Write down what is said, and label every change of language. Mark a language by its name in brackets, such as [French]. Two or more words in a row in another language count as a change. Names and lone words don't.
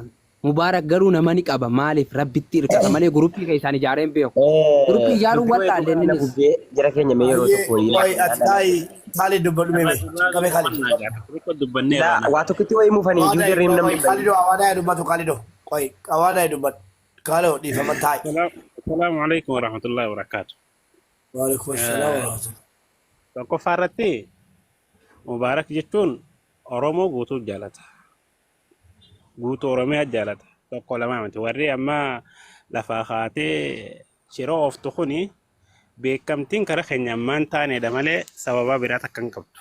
[Oromo] Mubaarak garuu nama ni qaba maaliif rabbitti hirkata malee guruppii kan isaan ijaareen beeku. Guruppii ijaaruun wallaalee innis. Jara keenya mee yeroo tokko Khalid dubbadhu mee qabee Khalid. waa tokkotti wayii muufanii ijoollee reem namni Khalid awaadaa dubbatu Khalid. Qoy awaadaa dubbatu. Khalid dhiifama taa'e. [Arabic] السلام عليكم ورحمة الله وبركاته. وعليكم السلام ورحمة الله. [Oromo] Tokkoffaa irratti Mubaarak jechuun Oromoo guutuu jaalata. Guutuu Oromiyaa jaalata. Tokko lama miti warri amma lafaa kaatee shiroo ooftu kuni beekamtiin kara keenya ammaan taanedha malee sababa biraa takka hin qabdu.